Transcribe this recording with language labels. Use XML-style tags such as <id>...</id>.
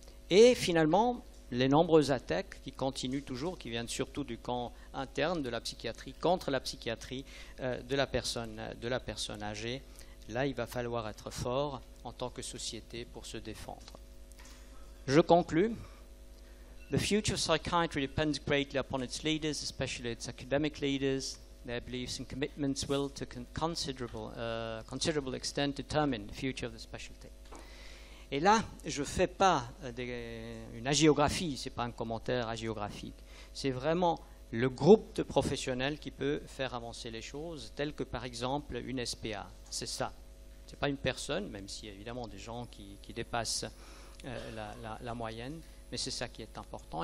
<fr>Et finalement, les nombreuses attaques qui continuent toujours, qui viennent surtout du camp interne de la psychiatrie, contre la psychiatrie de la personne âgée. Là, il va falloir être fort en tant que société pour se défendre. Je conclus.</fr> <en>The future of psychiatry depends greatly upon its leaders, especially its academic leaders. Their beliefs and commitments will, to considerable extent, determine the future of the specialty.</en> <fr>Et là, je ne fais pas une hagiographie, ce n'est pas un commentaire hagiographique. C'est vraiment le groupe de professionnels qui peut faire avancer les choses, tel que par exemple une SPA. C'est ça. Ce n'est pas une personne, même s'il y a évidemment des gens qui dépassent la moyenne, mais c'est ça qui est important.</fr>